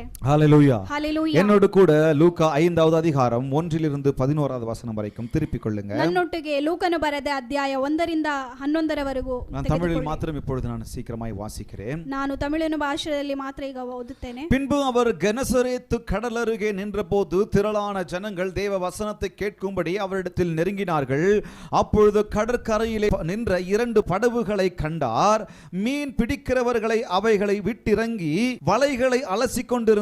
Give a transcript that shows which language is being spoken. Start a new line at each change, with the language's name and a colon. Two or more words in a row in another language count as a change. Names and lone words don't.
Tamil: ஹல்லேலூயா. ஹல்லேலூயா. என்னோடு கூட லூக்கா 5வது அதிகாரம் 1லிருந்து 11வது வசனம் வரைக்கும் திருப்பிக் கொள்ளுங்க.
Kannada: ನನ್ನೊಟ್ಟಿಗೆ ಲೂಕನು ಬರೆದ ಅಧ್ಯಾಯ 1ರಿಂದ 11ರವರೆಗೂ.
Tamil: நான் தமிழில் மாத்திரம் இப்பொழுது நான் சீக்கிரமாய் வாசிக்கிறேன்.
Kannada: ನಾನು ತಮಿಳಿನ ಭಾಷೆಯಲ್ಲಿ ಮಾತ್ರ ಈಗ ಓದುತ್ತೇನೆ.
Tamil: பின்பு அவர் கெனசரேத்து கடல் அருகே நின்றபோது திரளான ஜனங்கள் தேவ வசனத்தை கேட்கும்படி அவரிடத்தில் நெருங்கினார்கள். அப்பொழுது கடற்கரையிலே நின்ற 2 படகுகளை கண்டார். மீன் பிடிக்கிறவர்களை அவைகளை விட்டிறங்கி வலைகளை அலசி கொண்டிருந்தார்கள்.